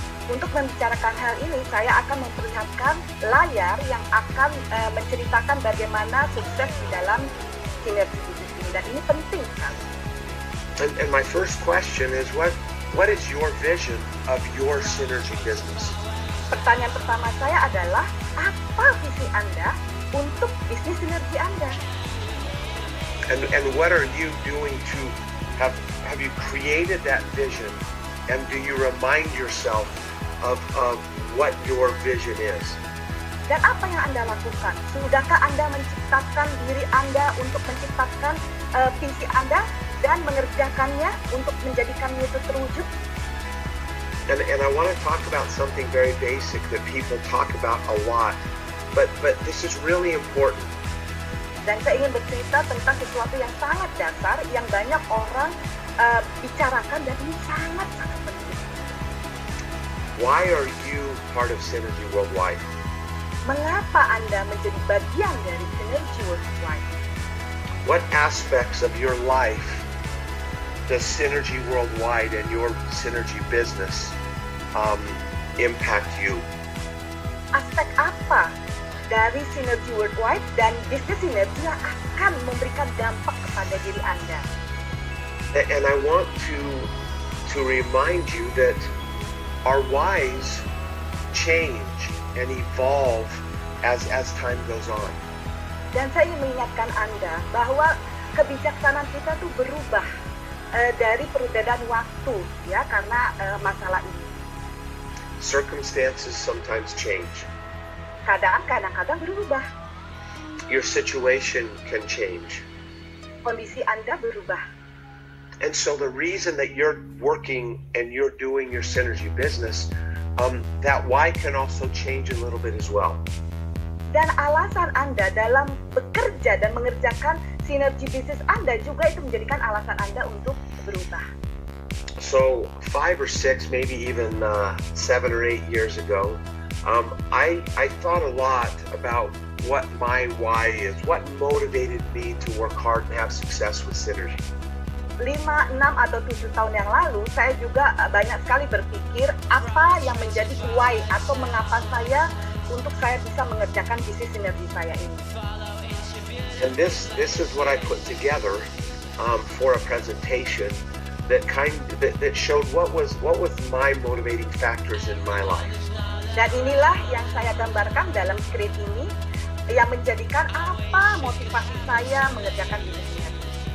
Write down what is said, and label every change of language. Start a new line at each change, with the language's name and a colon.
Indonesian: Untuk membicarakan hal ini, saya akan memperlihatkan layar yang akan menceritakan bagaimana sukses di dalam sinergi bisnis ini, dan ini penting sekali.
English: And my first question is, what is your vision of your synergy business?
Indonesian: Pertanyaan pertama saya adalah, apa visi Anda untuk bisnis sinergi Anda?
English: And what are you doing to have you created that vision? And do you remind yourself of what your vision is?
Indonesian: Dan apa yang Anda lakukan? Sudahkah Anda menciptakan diri Anda untuk menciptakan visi Anda dan mengerjakannya untuk menjadikannya itu terwujud?
English: And I want to talk about something very basic that people talk about a lot, but this is really important.
Indonesian: Dan saya ingin bercerita tentang sesuatu yang sangat dasar yang banyak orang bicarakan, dan ini sangat-sangat penting.
English: Why are you part of Synergy Worldwide?
Indonesian: Mengapa Anda menjadi bagian dari Synergy Worldwide?
English: What aspects of your life does Synergy Worldwide and your Synergy business impact you?
Indonesian: Aspek apa dari Synergy Worldwide dan bisnis Synergy yang akan memberikan dampak kepada diri Anda?
English: And I want to remind you that our whys change and evolve as time goes on.
Indonesian: Dan saya ingin mengingatkan Anda bahwa kebijaksanaan kita tuh berubah dari perbedaan waktu, ya, karena masalah ini.
English: Circumstances sometimes change.
Indonesian: Keadaan kadang-kadang berubah.
English: Your situation can change.
Indonesian: Kondisi Anda berubah.
English: And so the reason that you're working and you're doing your synergy business, that why can also change a little bit as well.
Indonesian: Dan alasan Anda dalam bekerja dan mengerjakan sinergi bisnis Anda juga itu menjadikan alasan Anda untuk berubah.
English: So 5 or 6, maybe even 7 or 8 years ago, I thought a lot about what my why is, what motivated me to work hard and have success with synergy.
Indonesian: 5, 6 atau 7 tahun yang lalu, saya juga banyak sekali berpikir apa yang menjadi why atau mengapa saya bisa mengerjakan bisnis sinergi saya ini.
English: And this is what I put together for a presentation that showed what was my motivating factors in my life.
Indonesian: Dan inilah yang saya gambarkan dalam skrip ini yang menjadikan apa motivasi saya mengerjakan bisnis sinergi.